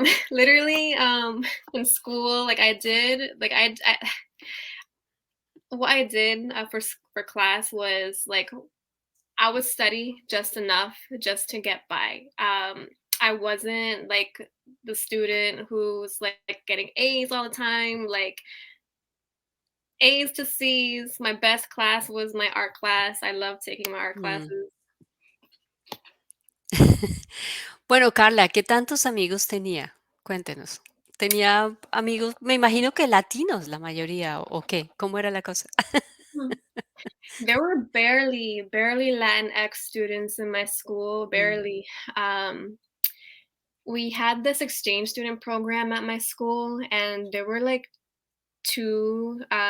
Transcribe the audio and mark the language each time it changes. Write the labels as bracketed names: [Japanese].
[English] Literally, in school, like I did, like I what I did for class was like I would study just enough just to get by. I wasn't like the student who's like getting A's all the time, like A's to C's. My best class was my art class. I love taking my art Mm. classes. [Spanish] Bueno, Karla, ¿qué tantos amigos tenía? Cuéntenos. ¿Tenía amigos, me imagino que latinos la mayoría, o qué? ¿Cómo era la cosa? Hmm. [English] There were barely Latinx students in my school, Mm, barely. We had this exchange student program at my school, and there were like two